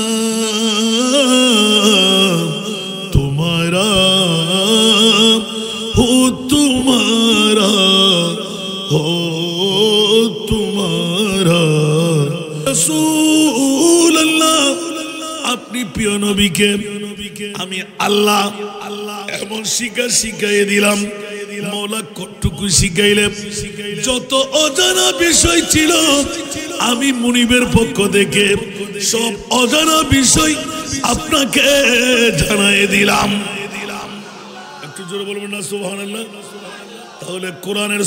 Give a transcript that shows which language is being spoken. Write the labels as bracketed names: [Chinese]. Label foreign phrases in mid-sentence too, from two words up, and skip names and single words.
[Urdu] تمہارا ہو تمہارا ہو تمہارا رسول اللہ اپنی [Bangla] প্রিয় নবীকে আমি আল্লাহ এমন শিখাইয়ে দিলাম মওলা কতটুকু শিখাইলে যত অজানা বিষয় ছিল আমি মুনিবের পক্ষ থেকে সব অজানা বিষয় আপনাকে জানাই দিলাম একটু জোরে বলবেন না সুবহানাল্লাহ তাহলে কোরআনের